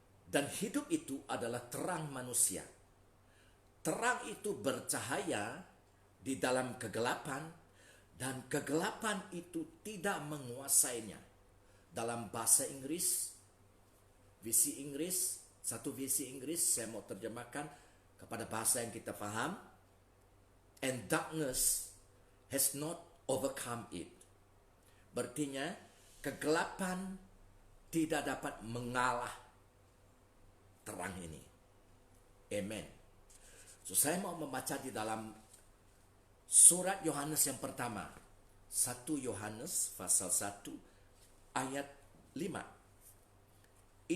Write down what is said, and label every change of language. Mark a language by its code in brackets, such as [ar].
[id] Dan hidup itu adalah terang manusia. Terang itu bercahaya di dalam kegelapan dan kegelapan itu tidak menguasainya. Dalam bahasa Inggris, satu visi Inggris, saya mau terjemahkan kepada bahasa yang kita faham. [en] And darkness has not overcome it. [id] Berartinya, kegelapan tidak dapat mengalah terang ini. Amen. So, saya mau membaca di dalam surat Yohanes yang pertama. 1 Yohanes pasal 1 ayat 5.